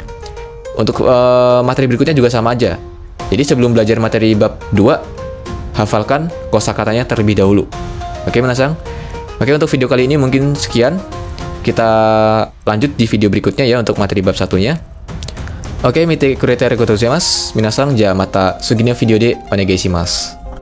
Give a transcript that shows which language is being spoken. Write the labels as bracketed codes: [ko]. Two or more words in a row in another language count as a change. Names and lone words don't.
[id] Untuk materi berikutnya juga sama aja. Jadi sebelum belajar materi bab 2, hafalkan kosakatanya terlebih dahulu. Oke, minasan? Oke, untuk video kali ini mungkin sekian. Kita lanjut di video berikutnya ya untuk materi bab 1-nya. Oke, [ja] 見てくれてありがとうございます. Minasan, じゃまた次のビデオでお願いします.